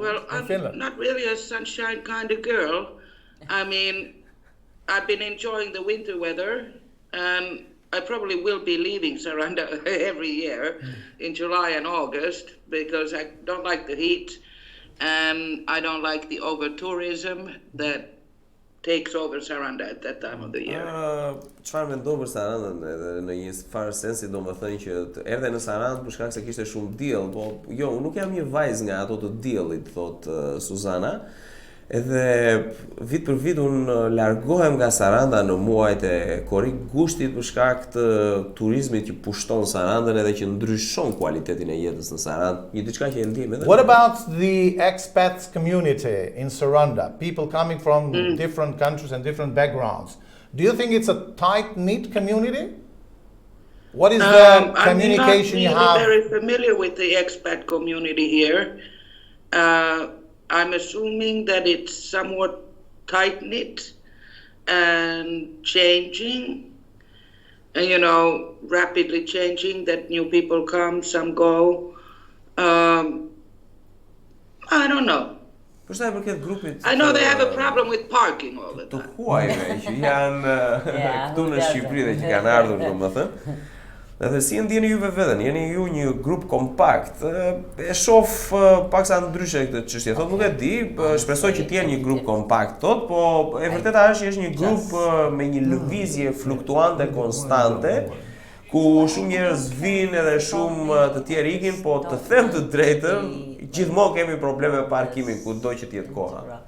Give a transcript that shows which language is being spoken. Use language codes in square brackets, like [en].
[en] Well, I'm not really a sunshine kind of girl. I mean, I've been enjoying the winter weather, and I probably will be leaving Saranda every year in July and August because I don't like the heat and I don't like the over-tourism that takes over Saranda at that time of the year. [sq] Çfarë mendon për Sarandën edhe në një farë sensi domethënë që të erdhe në Sarandë për shkak se kishte shumë diell, po jo, unë nuk jam një vajzë nga ato të diellit, thot Suzana. Edhe vit për vit unë largohem nga Saranda në muajt e korrik gushtit për shkak të turizmit që pushton Sarandën edhe që ndryshon kualitetin e jetës në Sarandë, një diçka që e ndjem edhe. [en] What about the expats community in Saranda? People coming from different countries and different backgrounds. Do you think it's a tight-knit community? What is the communication you have? I'm not really very familiar with the expat community here. I'm assuming that it's somewhat tight-knit and changing, and, you know, rapidly changing, that new people come, some go. I don't know. I know they have a problem with parking all the time. [sq] Të huajve që janë këtu në Shqipëri dhe që kanë ardhur, domethënë. Edhe si ndjeni juve veten, jeni ju një grup kompakt. E shoh paksa ndryshe këtë çështje. Thotë nuk e di, shpresoj që të jenë një grup kompakt, thotë, po e vërteta është një grup me një lëvizje fluktuante konstante, ku shumë njerëz vinë edhe shumë të tjerë ikin, po të them të drejtën, gjithmonë kemi probleme me parkimin kudo që të jetë koha.